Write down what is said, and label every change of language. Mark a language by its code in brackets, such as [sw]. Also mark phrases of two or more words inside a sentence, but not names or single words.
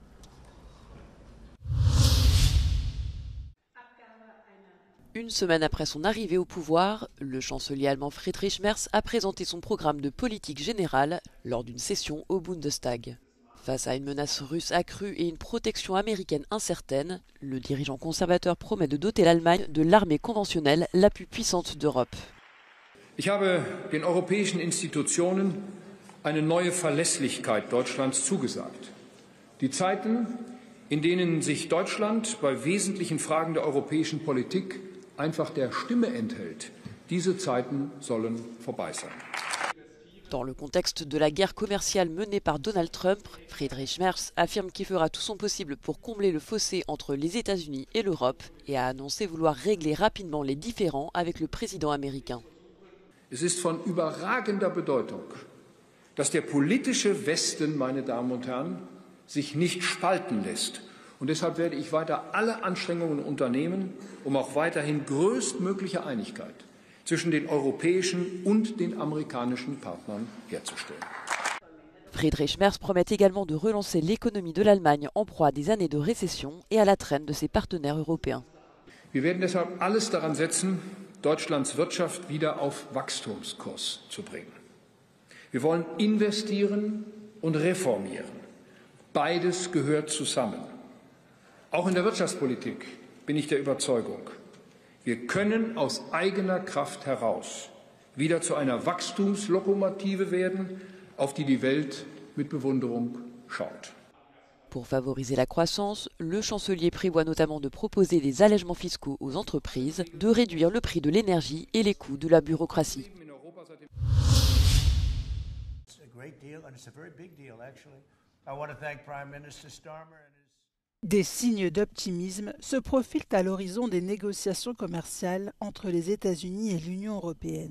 [fr] Une semaine après son arrivée au pouvoir, le chancelier allemand Friedrich Merz a présenté son programme de politique générale lors d'une session au Bundestag. Face à une menace russe accrue et une protection américaine incertaine, le dirigeant conservateur promet de doter l'Allemagne de l'armée conventionnelle la plus puissante d'Europe. [de] Ich habe den europäischen Institutionen eine neue Verlässlichkeit Deutschlands zugesagt. Die Zeiten, in denen sich Deutschland bei wesentlichen Fragen der europäischen Politik einfach der Stimme enthält, diese Zeiten sollen vorbei sein. [fr] Dans le contexte de la guerre commerciale menée par Donald Trump, Friedrich Merz affirme qu'il fera tout son possible pour combler le fossé entre les États-Unis et l'Europe et a annoncé vouloir régler rapidement les différends avec le président américain. [de] Es ist von überragender Bedeutung, dass der politische Westen, meine Damen und Herren, sich nicht spalten lässt. Und deshalb werde ich weiter alle Anstrengungen unternehmen, um auch weiterhin größtmögliche Einigkeit zwischen den europäischen und den amerikanischen Partnern herzustellen. [fr] Friedrich Merz promet également de relancer l'économie de l'Allemagne en proie à des années de récession et à la traîne de ses partenaires européens. [de] Wir werden deshalb alles daran setzen, Deutschlands Wirtschaft wieder auf Wachstumskurs zu bringen. Wir wollen investieren und reformieren. Beides gehört zusammen. Auch in der Wirtschaftspolitik bin ich der Überzeugung, wir können aus eigener Kraft heraus wieder zu einer Wachstumslokomotive werden, auf die die Welt mit Bewunderung schaut. [fr] Pour favoriser la croissance, le chancelier prévoit notamment de proposer des allègements fiscaux aux entreprises, de réduire le prix de l'énergie et les coûts de la bureaucratie. Des signes d'optimisme se profilent à l'horizon des négociations commerciales entre les États-Unis et l'Union européenne.